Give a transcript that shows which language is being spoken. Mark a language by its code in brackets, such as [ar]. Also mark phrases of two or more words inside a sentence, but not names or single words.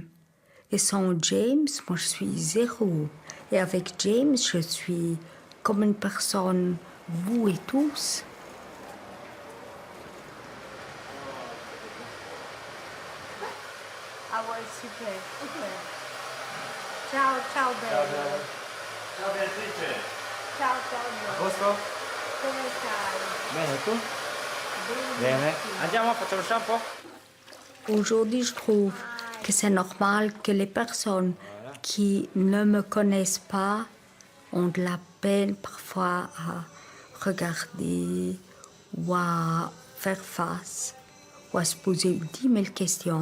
[fr] Et sans James, moi, je suis zéro. Et avec James, je suis comme une personne, vous et tous. Ah ouais, super. [it] Ciao, bello. Ciao Beatrice. Ciao. A posto? Come stai? Bene, tu? Bene. Andiamo, facciamo shampoo? [fr] Aujourd'hui, je trouve que c'est normal que les personnes qui ne me connaissent pas ont de la peine parfois à regarder ou à faire face ou à se poser 10 000 questions.